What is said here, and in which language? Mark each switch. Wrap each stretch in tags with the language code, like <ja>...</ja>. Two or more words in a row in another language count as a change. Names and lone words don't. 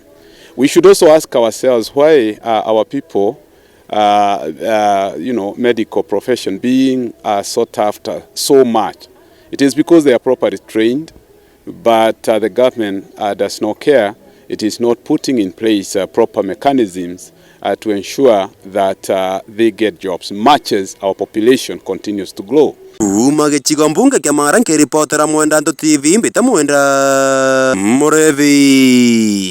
<en>We should also ask ourselves why our people, medical profession being sought after so much. It is because they are properly trained, but the government does not care. It is not putting in place proper mechanisms to ensure that they get jobs, much as our population continues to grow.</en> <mer>Umagecigo mbunge kia Mara nkiripotera Mwenda TV mbita Mwenda Murevi.</mer>